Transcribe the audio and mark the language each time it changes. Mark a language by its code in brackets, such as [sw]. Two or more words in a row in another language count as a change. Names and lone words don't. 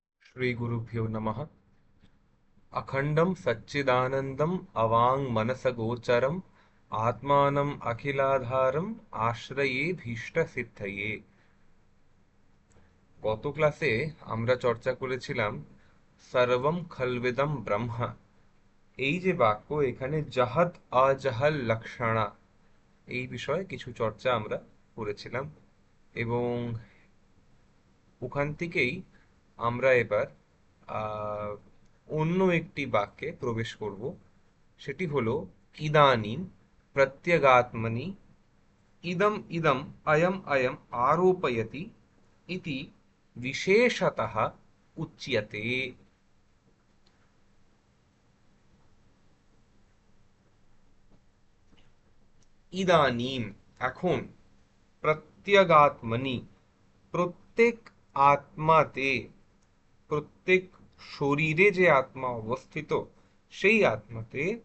[sa] श्रीगुरुभ्यो नमः। अखण्डं सच्चिदानन्दम् अवाङ्मनसगोचरम् आत्मानम् अखिलाधारम् आश्रये भीष्टसिद्धये। [bn] গত ক্লাসে আমরা চর্চা করেছিলাম [sa] সর্বম খলবিদম ব্রহ্ম। [bn] এই যে বাক্য, এখানে [sa] জাহাদ আজাহাল লক্ষণা, [bn] এই বিষয়ে কিছু চর্চা আমরা করেছিলাম এবং ওখান থেকেই আমরা এবার আহ, অন্য একটি বাক্যে প্রবেশ করব। সেটি হলো [sa] ইদানিং প্রত্যগাত্মনি ইদম ইদম অয়ম অয়ম আরোপয়তি ইতি বিশেষতঃ উচ্যতে। [bn] ইদানিম এখন, প্রত্যগাত্মনি প্রত্যেক আত্মাতে, প্রত্যেক শরীরে যে আত্মা অবস্থিত সেই আত্মাতে